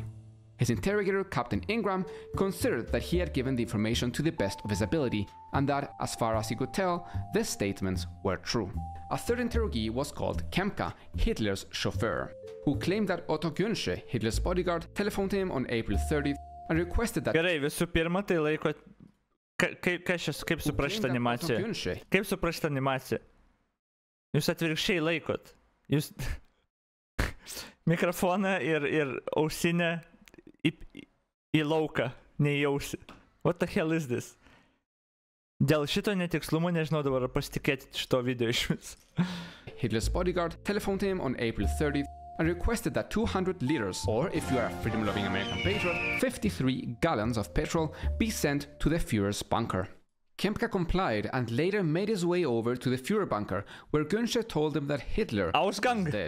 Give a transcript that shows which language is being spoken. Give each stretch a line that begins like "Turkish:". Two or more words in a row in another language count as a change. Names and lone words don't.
English: His interrogator, Captain Ingram, considered that he had given the information to the best of his ability and that, as far as he could tell, the statements were true. A third interrogee was called Kempka, Hitler's chauffeur, who claimed that Otto Günsche, Hitler's bodyguard, telephoned him on April 30th and requested that...
Lithuanian: Gerai, visų pirma, tai laiko... Kaip suprast šitą animaciją? Kaip suprast šitą animaciją? Jūs atvirkščiai laikot. Jūs... mikrofoną ir ausinę į lauką, ne į ausį.
English: What the hell is this?
Lithuanian: Dėl šito netikslumo nežinau dabar pasitikėti šito video iš vis.
English: Hitler's bodyguard telephoned him on April 30th and requested that 200 liters, or if you are a freedom-loving American patriot, 53 gallons of petrol be sent to the Führer's bunker. Kempka complied and later made his way over to the Führer bunker, where Günsche told him that Hitler was dead.